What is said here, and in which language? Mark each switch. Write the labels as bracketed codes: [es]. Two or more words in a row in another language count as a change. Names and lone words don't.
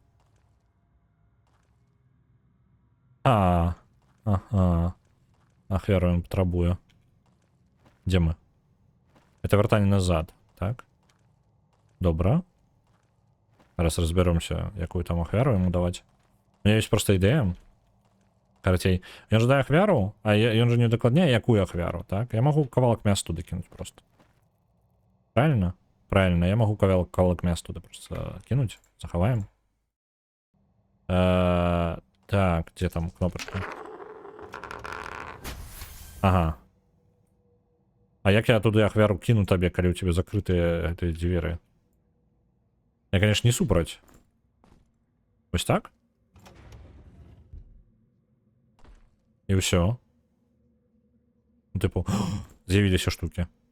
[be] Ага. Ахвяру ён патрабуе. Дзе мы? Это вяртанне назад, так? Добра. Зараз разберемся, якую там ахвяру [ru] ему давать. У меня есть просто идея. [be] Карацей, ён жадае ахвяру, а ён же не дакладняе, якую ахвяру, так? Я могу кавалак мяса туды кинуть просто. Правильно? [ru] Правильно, я могу [be] кавалак мяса [ru] туда просто кинуть. Захаваем. Так, где там кнопочка? Ага. [be] А як я туды ахвяру кину табе, калі у тебе закрытыя гэтыя дзверы? Я, конечно, не супраць. Вось так? І ўсё. Ну, типу, з'явіліся штукі.